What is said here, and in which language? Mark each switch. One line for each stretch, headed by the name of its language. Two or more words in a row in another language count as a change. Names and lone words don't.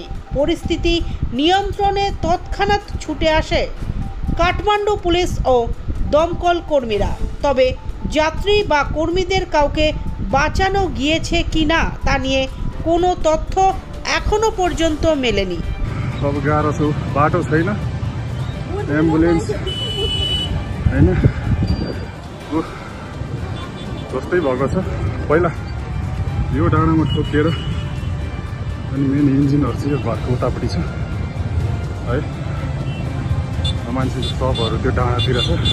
Bangla: পরিস্থিতি নিয়ন্ত্রণে তৎক্ষণাৎ ছুটে আসে কাঠমান্ডু পুলিশ ও দমকল কর্মীরা। তবে যাত্রী বা কর্মীদের কাউকে বাঁচানো গিয়েছে কিনা তা নিয়ে কোনো তথ্য এখনো পর্যন্ত মেলেনি।
Nepali: अब गाह्रो छ, बाटो छैन, एम्बुलेन्स हैन, जस्तै भएको छ। पहिला यो डाँडामा ठोकिएर अनि मेन इन्जिनहरू चाहिँ यो घरको उतापट्टि छ है, मान्छेको सबहरू त्यो डाँडातिर छ।